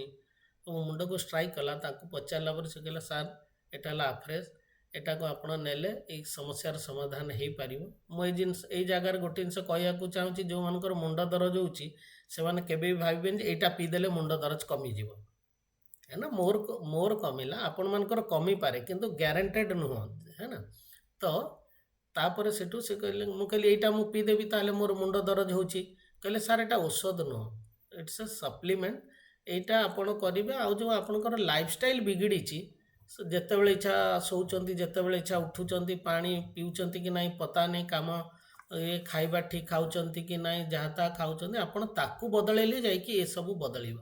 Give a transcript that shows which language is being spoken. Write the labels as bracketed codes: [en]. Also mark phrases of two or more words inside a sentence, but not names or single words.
[or] ମୋ ମୁଣ୍ଡକୁ ଷ୍ଟ୍ରାଇକ୍ କଲା। ତାକୁ ପଚାରିଲା ପରେ ସେ କହିଲା, ସାର୍ ଏଇଟା ହେଲା ଆଫ୍ରେସ୍, ଏଟାକୁ ଆପଣ ନେଲେ ଏଇ ସମସ୍ୟାର ସମାଧାନ ହେଇପାରିବ। ମୁଁ ଏଇ ଜାଗାରେ ଗୋଟେ ଜିନିଷ କହିବାକୁ ଚାହୁଁଛି, ଯେଉଁମାନଙ୍କର ମୁଣ୍ଡ ଦରଜ ହେଉଛି ସେମାନେ କେବେ ବି ଭାବିବେନି ଯେ ଏଇଟା ପିଇଦେଲେ ମୁଣ୍ଡ ଦରଜ କମିଯିବ। [hi] है ना, [or] ମୋର କମିଲା, ଆପଣମାନଙ୍କର କମିପାରେ କିନ୍ତୁ ଗ୍ୟାରେଣ୍ଟେଡ୍ ନୁହଁ, [hi] है ना। [or] ତ ତାପରେ ସେଠୁ ସେ କହିଲେ, ମୁଁ କହିଲି ଏଇଟା ମୁଁ ପିଇଦେବି ତାହେଲେ ମୋର ମୁଣ୍ଡ ଦରଜ ହେଉଛି? କହିଲେ ସାର୍ ଏଇଟା ଔଷଧ ନୁହଁ, [en] it's a supplement, [or] ଏଇଟା ଆପଣ କରିବେ। ଆଉ ଯେଉଁ ଆପଣଙ୍କର ଲାଇଫଷ୍ଟାଇଲ୍ ବିଗିଡ଼ିଛି, ଯେତେବେଳେ ଇଚ୍ଛା ଶୋଉଛନ୍ତି, ଯେତେବେଳେ ଇଚ୍ଛା ଉଠୁଛନ୍ତି, ପାଣି ପିଉଛନ୍ତି କି ନାହିଁ ପତା ନାହିଁ, କାମ ଖାଇବା ଠିକ୍ ଖାଉଛନ୍ତି କି ନାହିଁ, ଯାହା ତାହା ଖାଉଛନ୍ତି, ଆପଣ ତାକୁ ବଦଳେଇଲେ ଯାଇକି ଏସବୁ ବଦଳିବ।